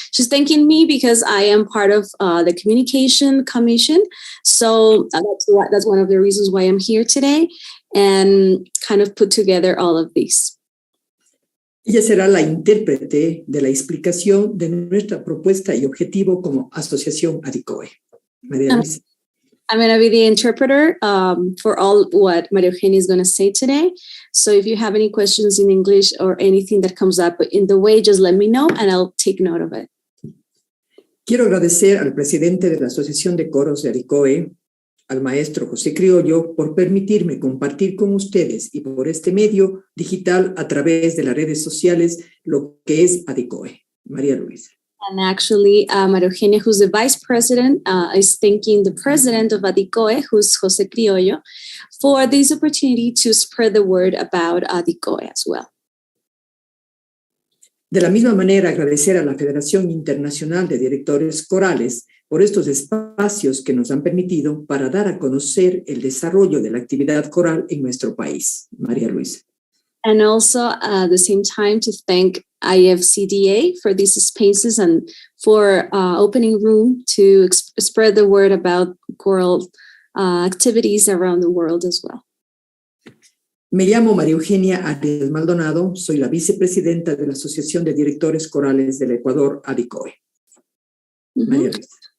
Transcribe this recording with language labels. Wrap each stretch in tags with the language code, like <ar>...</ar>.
<en>She's thanking me because I am part of the Communication Commission. So that's one of the reasons why I'm here today and kind of put together all of these.</en> <es>Ella será la intérprete de la explicación de nuestra propuesta y objetivo como Asociación ADICOE. María Luisa.</es> <en>I'm going to be the interpreter for all what María Eugenia is going to say today. So if you have any questions in English or anything that comes up in the way, just let me know and I'll take note of it.</en> <es>Quiero agradecer al presidente de la Asociación de Coros de ADICOE, al maestro José Criollo, por permitirme compartir con ustedes y por este medio digital a través de las redes sociales lo que es ADICOE. María Luisa.</es> <en>And actually, María Eugenia, who's the vice president, is thanking the president of ADICOE, who's José Criollo, for this opportunity to spread the word about ADICOE as well.</en> <es>De la misma manera, agradecer a la Federación Internacional de Directores Corales por estos espacios que nos han permitido para dar a conocer el desarrollo de la actividad coral en nuestro país. María Luisa.</es> <en>And also at the same time to thank IFCDA for these spaces and for opening room to spread the word about choral activities around the world as well.</en> <es>Me llamo María Eugenia Arias Maldonado, soy la vicepresidenta de la Asociación de Directores Corales del Ecuador, ADICOE. María Luisa.</es>